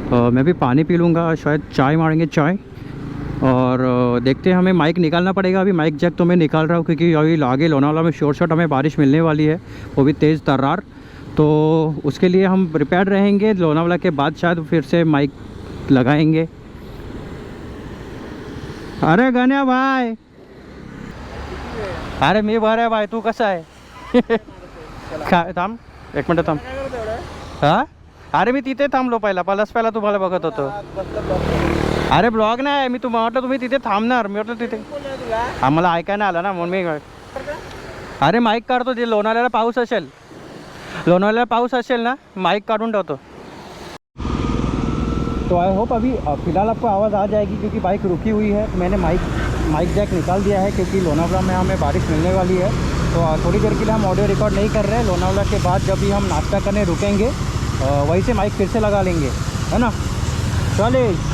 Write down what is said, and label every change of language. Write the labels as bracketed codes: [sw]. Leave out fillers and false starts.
[hi] मैं भी पानी पी लूँगा, शायद चाय मारेंगे चाय, और देखते हैं। हमें माइक निकालना पड़ेगा। अभी माइक जैक तो मैं निकाल रहा हूँ क्योंकि अभी आगे लोनावाला में शॉर्ट हमें बारिश मिलने वाली है, वो भी तेज़ तर्रार। तो उसके लिए हम प्रिपेयर्ड रहेंगे। लोनावाला के बाद शायद फिर से माइक लगाएंगे। [mr] अरे गण्या भाई, अरे मी बरं भाई, तू कसा आहे? थांब एक मिनट थांब। हां, अरे मी तिथे थांबलो पहिला तुम्हाला बघत होतो। अरे ब्लॉग नाही आहे, मी तुम्हाला म्हटलं तुम्ही तिथे थांबणार, मी म्हटलं तिथे आम्हाला ऐकायला आलं ना म्हणून मी। अरे माईक काढतो, ते लोणावळ्याला पाऊस असेल ना, माईक काढून ठेवतो। [hi] तो [en] I hope [hi] अभी फ़िलहाल आपको आवाज़ आ जाएगी क्योंकि बाइक रुकी हुई है। मैंने माइक जैक निकाल दिया है क्योंकि लोनावला में हमें बारिश मिलने वाली है। तो थोड़ी देर के लिए हम ऑडियो रिकॉर्ड नहीं कर रहे हैं। लोनावला के बाद जब भी हम नाश्ता करने रुकेंगे वहीं से माइक फिर से लगा लेंगे, है ना। चले।